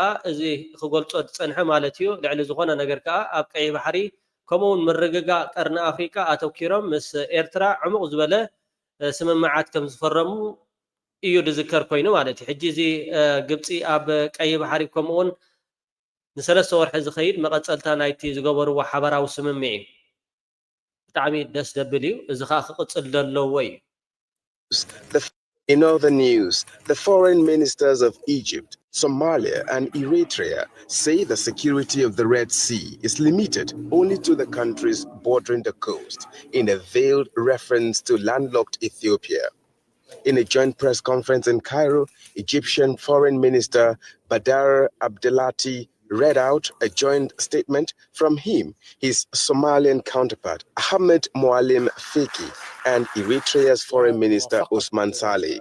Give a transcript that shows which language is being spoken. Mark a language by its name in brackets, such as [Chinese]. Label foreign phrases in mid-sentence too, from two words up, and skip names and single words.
[Tigrinya] እዚ ክገልፆ ዝፀንሐ ማለት እዩ ልዕሊ ዝኾነ ነገር ከዓ ኣብ ቀይ ባሕሪ ከምኡውን ምርግጋእ ቀርኒ ኣፍሪካ ኣተኪሮም ምስ ኤርትራ ዕሙቕ ዝበለ ስምምዓት ከም ዝፈረሙ እዩ ዝዝከር ኮይኑ ማለት እዩ ሕጂ እዚ ግብፂ ኣብ ቀይ ባሕሪ ከምኡውን ንሰለስተ ወርሒ ዝኸይድ መቐፀልታ ናይቲ ዝገበርዎ ሓበራዊ ስምምዕ እዩ ብጣዕሚ ደስ ደብል እዩ እዚ ከዓ ክቅፅል ዘለዎ እዩ [English] In other news, the foreign ministers of Egypt, Somalia, and Eritrea say the security of the Red Sea is limited only to the countries bordering the coast, in a veiled reference to landlocked Ethiopia. In a joint press conference in Cairo, Egyptian Foreign Minister Badr Abdelati read out a joint statement from him, his Somalian counterpart Ahmed Mualim Feki, and Eritrea's Foreign Minister Osman Saleh.